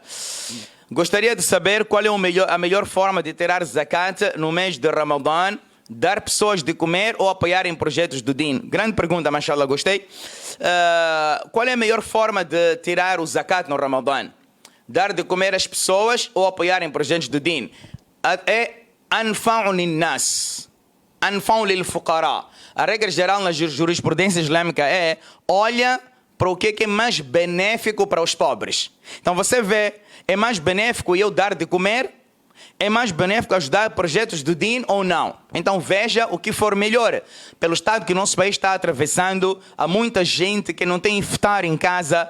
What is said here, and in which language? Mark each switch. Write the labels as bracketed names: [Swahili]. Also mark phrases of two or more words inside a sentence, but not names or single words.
[Portuguese] Gostaria de saber qual é a melhor forma de tirar zakat no mês de Ramadã, dar pessoas de comer ou apoiar em projetos do Din. Grande pergunta, mashallah, gostei. Qual é a melhor forma de tirar o zakat no Ramadã? Dar de comer às pessoas ou apoiar em projetos do Din? [Arabic] É أنفع للناس، أنفع للفقراء. [Portuguese] A regra geral na jurisprudência islâmica é olha para o que é mais benéfico para os pobres. Então você vê, é mais benéfico eu dar de comer? É mais benéfico ajudar projetos do Din ou não? Então veja o que for melhor. Pelo estado que o nosso país está atravessando, há muita gente que não tem iftar em casa.